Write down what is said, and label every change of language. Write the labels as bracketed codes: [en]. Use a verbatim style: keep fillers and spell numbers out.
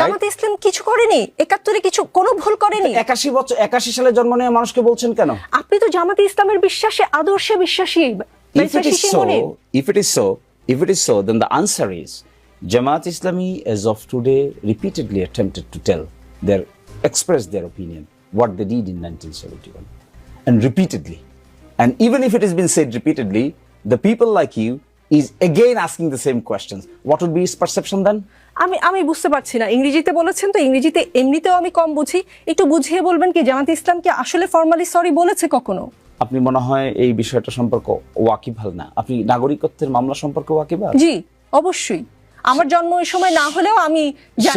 [bn] জামাতে ইসলাম কিছু করেনি, একাত্তরে কিছু কোনো ভুল করেনি। একাশি বছর একাশি সালে জন্ম নেওয়া মানুষকে বলছেন কেন? আপনি তো জামাতে ইসলামের বিশ্বাসে আদর্শে বিশ্বাসী। [en] If [bn] barrister [en] it is [bn] শিশিরমণি, [en] so, if it is so, if it is so, then the answer is Jamaat Islami, as of today, repeatedly attempted to tell their, express their opinion, what they did in nineteen seventy-one, and repeatedly. And even if it has been said repeatedly, the people like you is again asking the same questions. What would be his perception then? [bn] আমি আমি বুঝতে পারছি না। ইংরেজিতে বলেছেন তো, ইংরেজিতে এমনিতেও আমি কম বুঝি, একটু বুঝিয়ে বলবেন কি জামাতে ইসলাম কি আসলে ফর্মালি সরি বলেছে কখনো? আপনি মনে হয় এই বিষয়টা সম্পর্কে ওয়াকিবহাল না। আপনি নাগরিকত্বের মামলা সম্পর্কে ওয়াকিবহাল? জি, অবশ্যই। আমার জন্ম ওই সময় না হলেও আমি জানি।